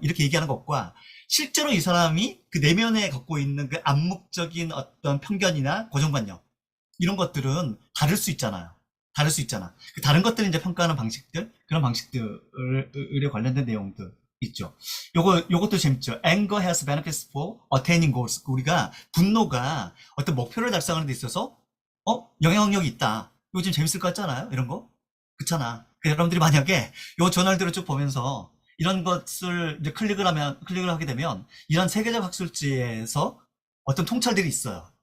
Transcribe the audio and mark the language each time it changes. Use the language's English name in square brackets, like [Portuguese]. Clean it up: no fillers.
[Korean] 이렇게 얘기하는 것과 실제로 이 사람이 그 내면에 갖고 있는 그 암묵적인 어떤 편견이나 고정관념 이런 것들은 다를 수 있잖아요. 다를 수 있잖아. 그 다른 것들을 이제 평가하는 방식들, 그런 방식들에 관련된 내용들 있죠. 요것도 재밌죠. [English] Anger has benefits for attaining goals. [Korean] 우리가 분노가 어떤 목표를 달성하는 데 있어서 영향력이 있다. 이거 좀 재밌을 것 같잖아요. 이런 거. 그렇잖아. 여러분들이 만약에 요 저널들을 쭉 보면서 이런 것을 이제 클릭을 하게 되면 이런 세계적 학술지에서 어떤 통찰들이 있어요.